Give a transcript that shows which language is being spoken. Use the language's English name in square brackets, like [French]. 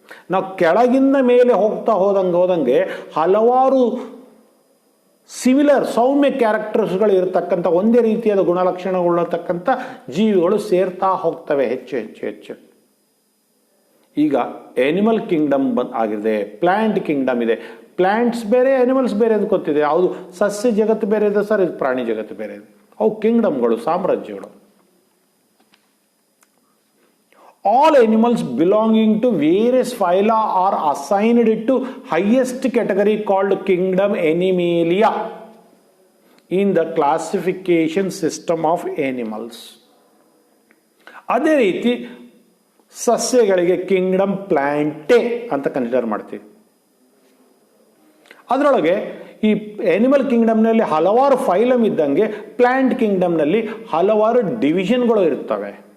[Kannada] ನಾವು ಕೆಳಗಿಂದ ಮೇಲೆ ಹೋಗ್ತಾ ಹೋದಂಗೆ ಹಲವಾರು ಸಿಮಿಲರ್ ಸೌಮ್ಯ ಕ್ಯಾರೆಕ್ಟರ್ಸ್ಗಳು ಇರತಕ್ಕಂಥ, ಒಂದೇ ರೀತಿಯಾದ ಗುಣಲಕ್ಷಣಗಳಿರತಕ್ಕಂಥ ಜೀವಿಗಳು ಸೇರ್ತಾ ಹೋಗ್ತವೆ ಹೆಚ್ಚು ಹೆಚ್ಚು ಹೆಚ್ಚು. ಈಗ ಎನಿಮಲ್ ಕಿಂಗ್ಡಮ್ ಆಗಿದೆ, ಪ್ಲಾಂಟ್ ಕಿಂಗ್ಡಮ್ ಇದೆ. ಪ್ಲಾಂಟ್ಸ್ ಬೇರೆ, ಅನಿಮಲ್ಸ್ ಬೇರೆ ಅಂತ ಗೊತ್ತಿದೆ. ಯಾವುದು ಸಸ್ಯ ಜಗತ್ತು ಬೇರೆ ಇದೆ ಸರ್, ಇದು ಪ್ರಾಣಿ ಜಗತ್ತು ಬೇರೆ ಇದೆ. ಅವು ಕಿಂಗ್ಡಮ್ಗಳು, ಸಾಮ್ರಾಜ್ಯಗಳು. [English] All animals belonging to various phyla are assigned to highest category called kingdom Animalia in the classification system of animals. [Kannada] ಅದೇ ರೀತಿ ಸಸ್ಯಗಳಿಗೆ ಕಿಂಗ್ಡಮ್ ಪ್ಲಾಂಟೆ ಅಂತ ಕನ್ಸಿಡರ್ ಮಾಡ್ತೀವಿ. ಅದರೊಳಗೆ ಈ ಎನಿಮಲ್ ಕಿಂಗ್ಡಮ್ನಲ್ಲಿ ಹಲವಾರು ಫೈಲಮ್ ಇದ್ದಂಗೆ ಪ್ಲಾಂಟ್ ಕಿಂಗ್ಡಮ್ನಲ್ಲಿ ಹಲವಾರು ಡಿವಿಷನ್ಗಳು ಇರ್ತವೆ.